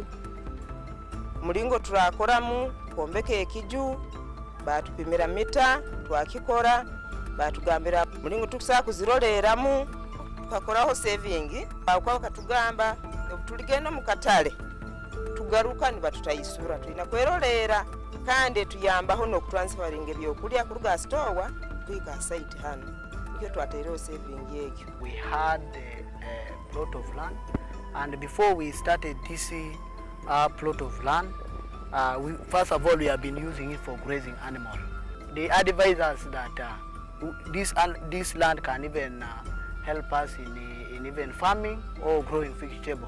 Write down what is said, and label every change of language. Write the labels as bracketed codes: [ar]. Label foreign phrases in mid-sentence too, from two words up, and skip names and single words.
[nyn] mulingo turakoramu kombeke ekiju batupimira mita twakikora batugambira mulingo tukusa kuziroleramu tukakoraho saving bakwa katugamba tuligenda mu katale tugaruka ni batutayisura tulina kwerolera kandi tuyambaho no transferring ebyokulya ku ruga store kwika site hano ikyo twatereho saving yekyo. [en] We had a plot of land, and before we started this plot of land, first of all we have been using it for grazing animal. They advise us that this land can even help us in even farming or growing vegetable.